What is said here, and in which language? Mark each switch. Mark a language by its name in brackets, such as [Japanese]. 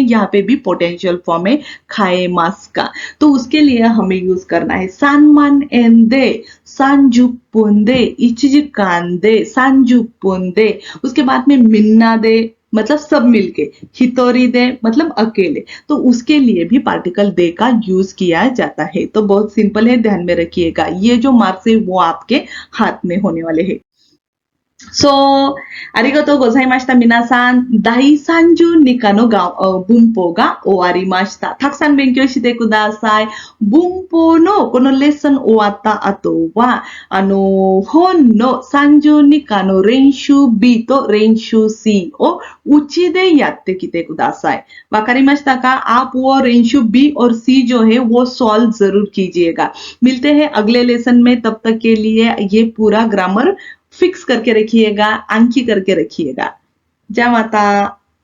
[Hindi] यहाँ पे भी पोटेंशियल फॉर्म है खाएमास का, तो उसके लिए हमें यूज करना है सानमान एंदे सांजुपुंदे इचिजिकांदे सांजुपुंदे। उसके बाद में मिन्ना दे मतलब सब मिलके, हितोरी दे मतलब अकेले, तो उसके लिए भी पार्टिकल दे का यूज किया जाता है। तो बहुत सिंपल है, ध्यान में रखिएगा। ये जो मार्क्स है वो आपके हाथ में होने वाले हैं। [Japanese] सो आरिगातो गोजाइमाशिता मिनासान, दाई 30 日の文法が終わりました。たくさん勉強してください。文法のこのレッスン終わった後は、本の30日の練習 B と練習 C をうちでやってきてください。わかりましたか? [Hindi] आप वो रेंशु B और C जो है वो सॉल्व जरूर कीजिएगा। मिलते हैं अगले लेसन में, तब तक के लिए ये पूरा ग्रामर फिक्स करके रखिएगा, अंकी करके रखिएगा। जय माता।